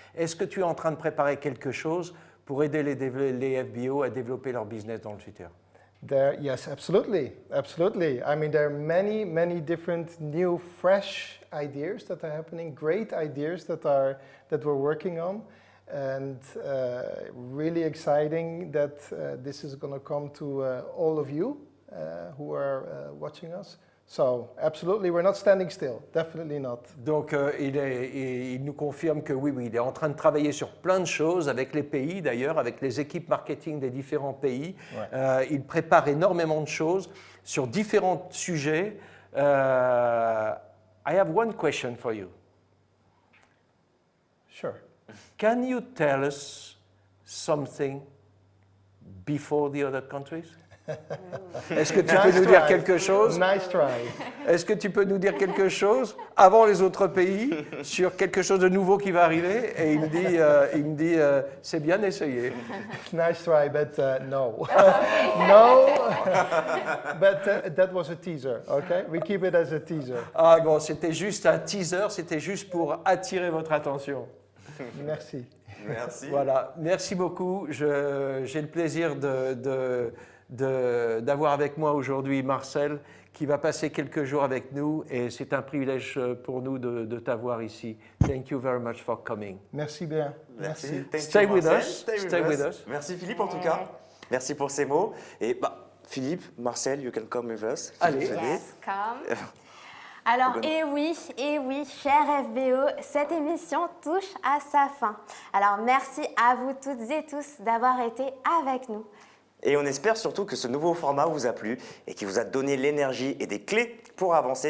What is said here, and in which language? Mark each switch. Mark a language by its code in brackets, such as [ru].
[fr] Est-ce que tu es en train de préparer quelque chose pour aider les FBO à développer leur business dans le futur? [en] Yes, absolutely. I mean, there are many different new, fresh ideas that are happening, great ideas that we're working on. And really exciting that this is going to come to all of you who are watching us. So, absolutely, we're not standing still, definitely not. [fr] Donc, il nous confirme que oui, il est en train de travailler sur plein de choses avec les pays d'ailleurs, avec les équipes marketing des différents pays. Ouais. Il prépare énormément de choses sur différents sujets. [en] I have one question for you. Sure. Can you tell us something before the other countries? [fr] Est-ce que tu peux nous dire quelque chose? [en] Nice try. [fr] Est-ce que tu peux nous dire quelque chose avant les autres pays sur quelque chose de nouveau qui va arriver? Et il me dit, c'est bien essayé. [en] Nice try, but no. No, but that was a teaser, okay? We keep it as a teaser. [fr] Ah bon, c'était juste un teaser, c'était juste pour attirer votre attention. Merci. Merci. Voilà, merci beaucoup. J'ai le plaisir d'avoir avec moi aujourd'hui Marcel, qui va passer quelques jours avec nous, et c'est un privilège pour nous de t'avoir ici. [en] Thank you very much for coming. [fr] Merci bien. Merci. [en] Stay with us. Stay with us. [fr] Merci Philippe en tout cas. Merci pour ces mots. [en] Et Philippe, Marcel, you can come with us. [fr] Allez. [en] Yes, come. [fr] Alors, et oui, cher FBO, cette émission touche à sa fin. Alors, merci à vous toutes et tous d'avoir été avec nous. Et on espère surtout que ce nouveau format vous a plu et qui vous a donné l'énergie et des clés pour avancer.